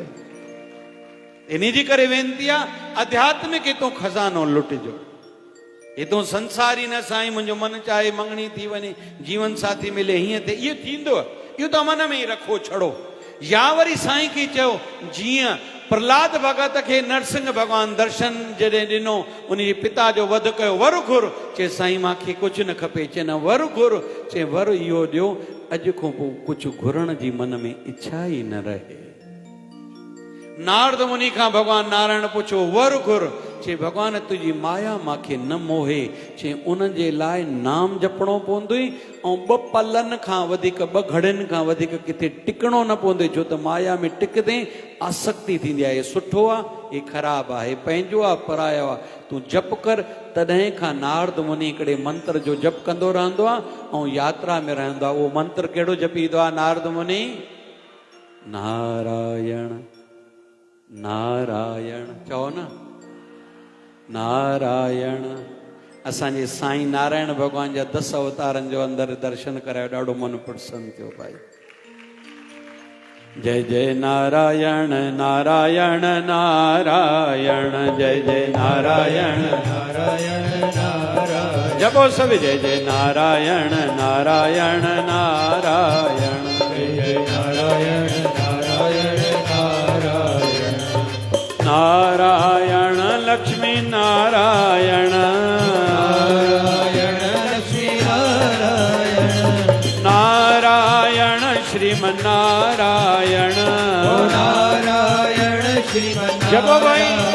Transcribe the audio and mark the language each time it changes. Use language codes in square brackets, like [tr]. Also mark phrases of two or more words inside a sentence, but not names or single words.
[sd] इन जी करे वेनती आहे, आध्यात्मिक हितो खज़ानो लुटिजो। हितो संसारी न साईं मुंहिंजो मन चाहे मंगणी थी वञे, जीवन साथी मिले, हीअं थिए, इहो थींदो, इहो त मन में ई रखो छड़ो। या वरी साईं खे चयो, जीअं प्रहलाद भगत खे नरसिंह भगवान दर्शन जॾहिं ॾिनो, उन जे पिता जो वध कयो, वर घुर, चए साईं मूंखे कुझु न खपे, चए न वर घुर, चए वर इहो ॾियो, अॼु खां पोइ कुझु घुरण जी मन में इच्छा ई न रहे। नारद मुनि खां भगवान नारायण पुछो, वर घुर, चए भगवान तुंहिंजी माया मूंखे न मोहे, चए उन जे लाइ नाम जपणो पवंदो ऐं 2 पलनि खां वधीक, 2 घड़ियुनि खां वधीक किथे टिकणो न पवंदो, छो त माया में टिकदे आसक्ति थींदी आहे। सुठो आहे, हे ख़राबु आहे, पंहिंजो आहे, परायो आहे, तूं जप कर। तॾहिं खां नारद मुनि हिकिड़े मंत्र जो जप कंदो रहंदो आहे ऐं यात्रा में रहंदो आहे। उहो मंत्र कहिड़ो जपींदो आहे नारद मुनि? नारायण नारायण, चओ न नारायण। असांजे साईं नारायण भगवान जा 10 अवतारनि जो अंदरि दर्शन करायो, ॾाढो मन प्रसन्न थियो भाई। जय जय नारायण नारायण नारायण, जय जय नारायण नारायण नारायण, जपो सब जय जय नारायण नारायण नारायण, जय जय नारायण नारायण नारायण, नारायण लक्ष्मी नारायण, नारायण लक्ष्मी नारायण, नारायण श्रीमन्नारायण, नारायण श्रीमन्नारायण, जपो भाई